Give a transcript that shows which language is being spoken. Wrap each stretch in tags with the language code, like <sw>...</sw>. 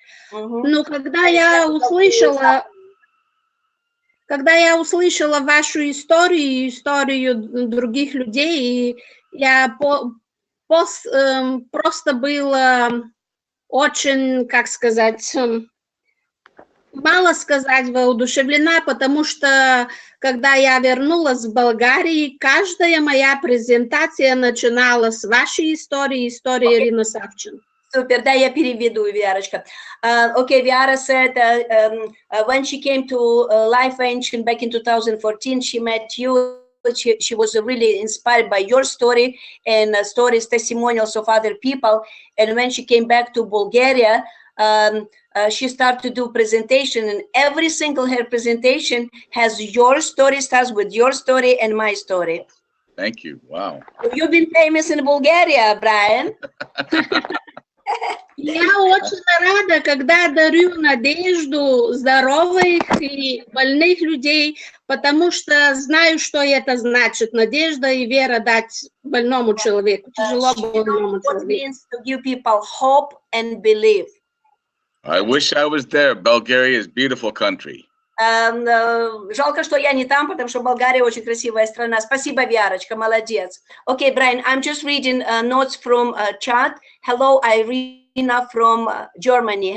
<ru>Но когда я услышала вашу историю, историю других людей, я просто была очень, как сказать, мало сказать, воодушевлена, потому что, когда я вернулась в Болгарию, каждая моя презентация начиналась с вашей истории, истории Ирины Савчин. Супер, да, я переведу, Виарочка.</ru> <en>Okay, Viara said when she came to LiveVention back in 2014, she met you. She was really inspired by your story and stories, testimonials of other people. And when she came back to Bulgaria, she started to do presentation, and every single her presentation has your story, starts with your story and my story. Thank you. Wow. You've been famous in Bulgaria, Brian.</en> <ru>Я очень рада, когда дарю надежду здоровых и больных людей, потому что знаю, что это значит, надежда и вера дать больному человеку, тяжело больному человеку.</ru> <en>What means to give people hope and believe. I wish I was there. Bulgaria is a beautiful country.</en> <ru>Жалко, что я не там, потому что Болгария очень красивая страна. Спасибо, Виарочка, молодец.</ru> <en>Okay, Brian, I'm just reading notes from chat. Hello, Irina from Germany.</en>